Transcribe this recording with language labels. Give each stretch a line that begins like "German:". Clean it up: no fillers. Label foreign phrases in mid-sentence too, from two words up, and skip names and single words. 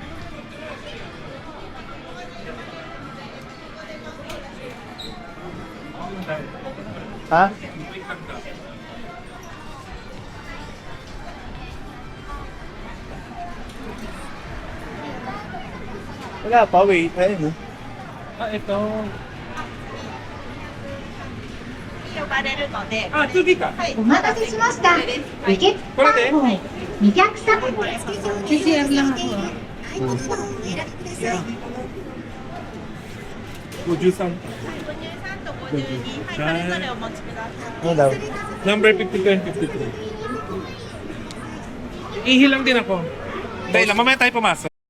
Filipino: Ha? Wala pa, wait. Ayun, oh. Ah, ito.
Japanese: 呼ばれるので、あ、次か。はい。お待たせしました。受付番号203。
Filipino: CCR lang ako.
Japanese: 53。 53 と52、はい、それぞれお持ちください。
Filipino: Ano daw?
English: Number 52 and 53.
Filipino: Ihi lang din ako. Dahil lang, mamaya tayo pumasok.